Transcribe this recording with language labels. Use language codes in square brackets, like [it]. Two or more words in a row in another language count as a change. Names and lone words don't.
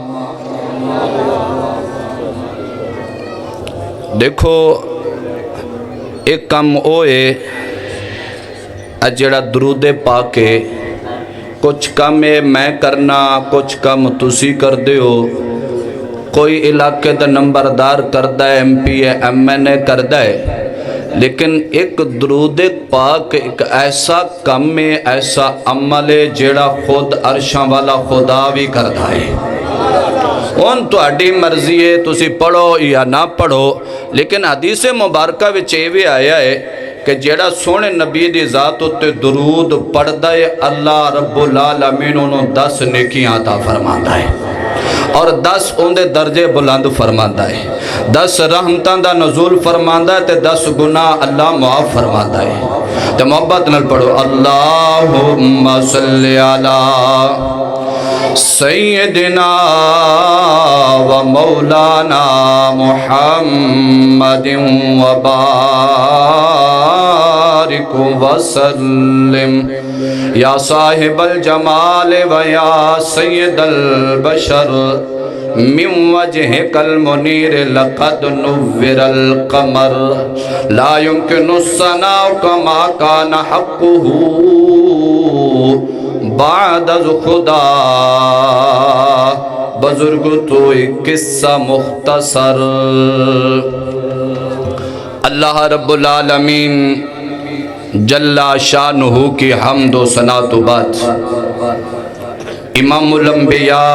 [pa] دیکھو ایک کم ہوئے اجڑا درود پاک ہے، کچھ کم ہے میں کرنا، کچھ کم تسی کر دیو، کوئی علاقے دا نمبردار کردہ ہے، ایم پی ہے، ایم این اے کردہ ہے، لیکن ایک درود پاک ایک ایسا کم ہے، ایسا عمل ہے جیڑا خود عرشاں والا خدا بھی کردہ ہے۔ ان تو اڈی مرضی ہے تسی پڑھو یا نہ پڑھو، لیکن حدیث مبارکہ وچ ایویں آیا ہے کہ جیڑا سونے نبی دی ذات اتے درود پڑھدا ہے، [ar] اللہ رب العالمین [pa] انہوں 10 نیکیاں عطا فرماتا ہے اور 10 اندے درجے بلند فرماتا ہے، 10 رحمتاں دا نزول فرماتا ہے تے 10 گناہ اللہ معاف فرماتا ہے۔ تے محبت نال پڑھو۔ [ar] اللہم صلی علی سیدنا و مولانا محمد وبارک وسلم یا صاحب الجمال و یا سید البشر من وجهك المنیر لقد نور القمر لا يمكن الثناء كما كان حقه [fa] بعد از خدا۔ بزرگ تو ایک قصہ مختصر۔ [ar] اللہ رب العالمین جل شانہ [ur] کی حمد و ثنا تو بعد امام الانبیاء